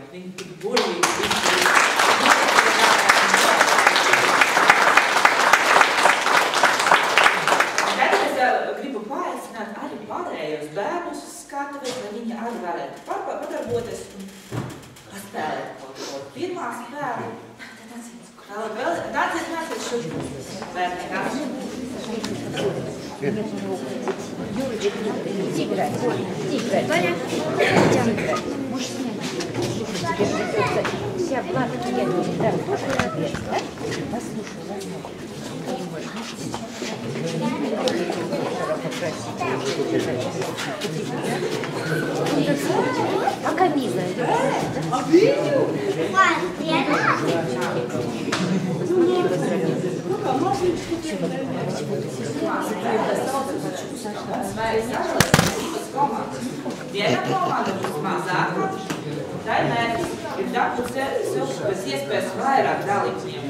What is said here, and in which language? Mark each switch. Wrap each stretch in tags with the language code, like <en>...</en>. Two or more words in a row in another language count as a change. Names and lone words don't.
<lv>Viņi tik burvīgi Tagad es gribu paaicināt arī pārējos bērnus uz skatuves, lai viņi arī varētu padarboties un paspēlēt kaut ko. Pirmā spēle. Nāciet šodien. Bērni, nāciet.</lv> <ru>Юрочка, иди играть. Иди играть. Ваня, иди играть. Можешь снять. Слушай, тебе придется вся бабки я не дам. Тоже ответ, да? Послушай, возможно. Пока милая.</ru> <lv>Viena komanda būs mazāka, tai mērķis ir dabūt sev pēc iespējas vairāk dalībnieku.</lv>